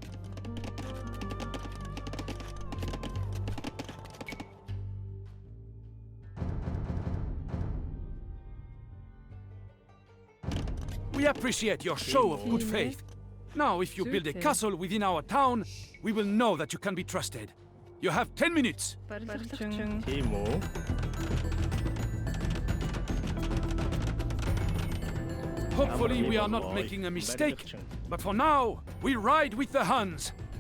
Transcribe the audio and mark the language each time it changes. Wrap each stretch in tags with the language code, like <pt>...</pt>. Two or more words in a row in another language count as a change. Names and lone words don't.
<en>We appreciate your show of good faith. Now, if you build a castle within our town, we will know that you can be trusted. You have 10 minutes.</en> <mn>Барилгачин. Тийм үү?</mn> <en>Hopefully we are not making a mistake, but for now, we ride with the Huns.</en>